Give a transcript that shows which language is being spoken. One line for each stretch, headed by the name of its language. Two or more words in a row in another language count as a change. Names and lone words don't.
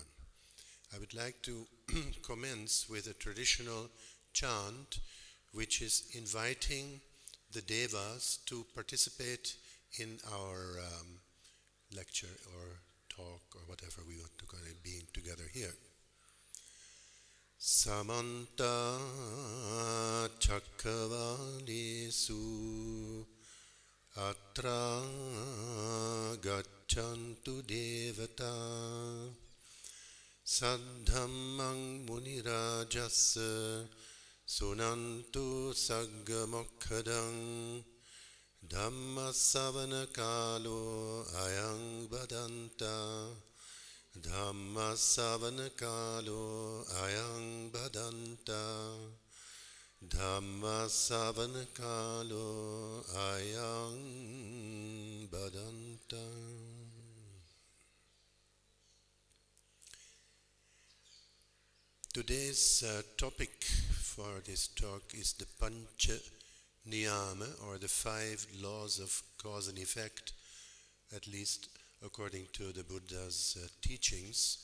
English: I would like to commence with a traditional chant, which is inviting the devas to participate in our lecture or talk or whatever we want to call it, being together here.
Pali: Samanta Chakravalesu Atra Gacchantu Devata Saddhammang Munirajassa Sunantu Saggamokkadang Dhamma Savana Kalo Ayang Badanta Dhamma Savana Kalo Ayang Badanta Dhamma Savana Kalo Ayang Badanta.
English: Today's topic for this talk is the
Pali: Pancha Niyama,
English: or the 5 laws of cause and effect, at least according to the Buddha's teachings.